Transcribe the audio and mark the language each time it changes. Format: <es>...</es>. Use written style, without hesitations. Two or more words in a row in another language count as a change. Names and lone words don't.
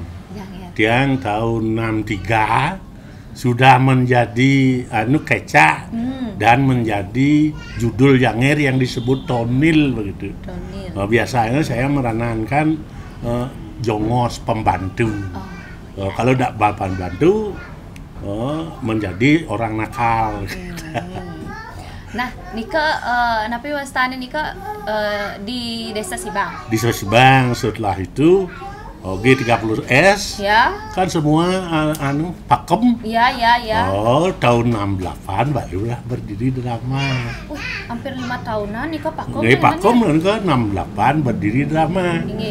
<id>Tiang tahun 63 sudah menjadi keca dan menjadi judul Janger yang disebut Tonil begitu. Biasanya saya meranankan Jongos pembantu. Kalau tidak pembantu menjadi orang nakal. Nah,</id> <ban>Nika, napi wastane Nika di Desa Sibang.</ban> <id>Di Desa Sibang, setelah itu G30S. Ya. Kan semua pakem. Ya. Oh, tahun 68 barulah berdiri drama. Hampir 5 tahunan Nika pakem. Jadi pakem kan 68 berdiri drama. Ini.</id>